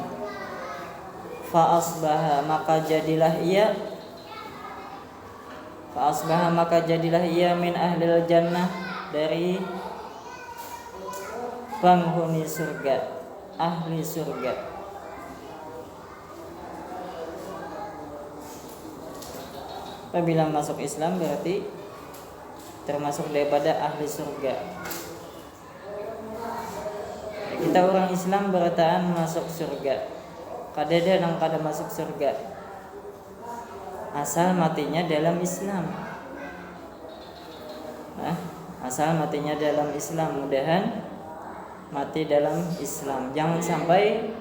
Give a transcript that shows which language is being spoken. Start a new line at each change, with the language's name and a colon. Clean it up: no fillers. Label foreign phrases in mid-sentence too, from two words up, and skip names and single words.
Arabic: فأصبح,
Indonesian: maka jadilah ia
Arabic: من أهل الجنة,
Indonesian: dari penghuni surga, ahli surga. Apabila masuk Islam berarti termasuk daripada ahli surga.
Banjar: Kita orang Islam berataan masuk surga. Kadada nang kada masuk surga, asal matinya dalam Islam. Asal matinya dalam Islam, mudahan mati dalam Islam.